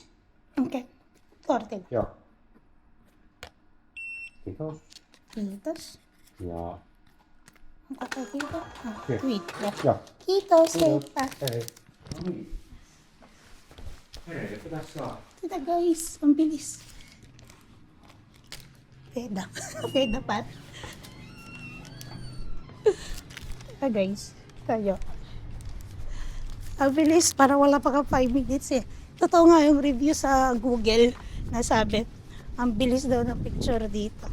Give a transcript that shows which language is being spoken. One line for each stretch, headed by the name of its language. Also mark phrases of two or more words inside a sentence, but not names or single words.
Finnish: Okei. Kortilla. Joo. Kiitos. Kiitos. Ja. Onko kaikilta? Okei. Kiitos. Joo. Kiitos, heippa. Hei. No niin. Hei, pitäis saa.
Filipino: Tita guys, ang bilis. Peda. Peda pat. Tita guys, tayo. Ang bilis, para wala pa ka 5 minutes eh. Totoo nga yung review sa Google na sabi, ang bilis daw ng picture dito.